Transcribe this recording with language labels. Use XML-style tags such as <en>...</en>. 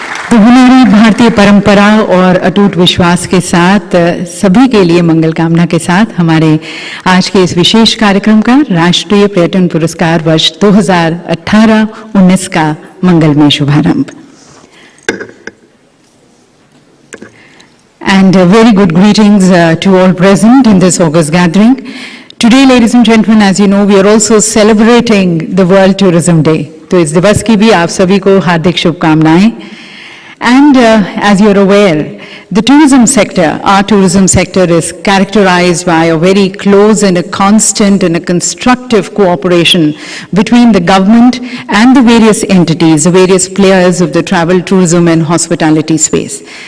<hi>तो हमारी भारतीय परंपरा और अटूट विश्वास के साथ सभी के लिए मंगल कामना के साथ हमारे आज के इस विशेष कार्यक्रम का राष्ट्रीय पर्यटन पुरस्कार वर्ष 2018-19 का मंगलमय शुभारंभ।</hi> <en>And very good greetings to all present in this August gathering. Today, ladies and gentlemen, as you know, we are also celebrating the World Tourism Day.</en> <hi>तो इस दिवस की भी आप सभी को हार्दिक शुभकामनाएं।</hi> <en>And as you're aware, the tourism sector, our tourism sector is characterized by a very close and a constant and a constructive cooperation between the government and the various entities, the various players of the travel, tourism and hospitality space.</en>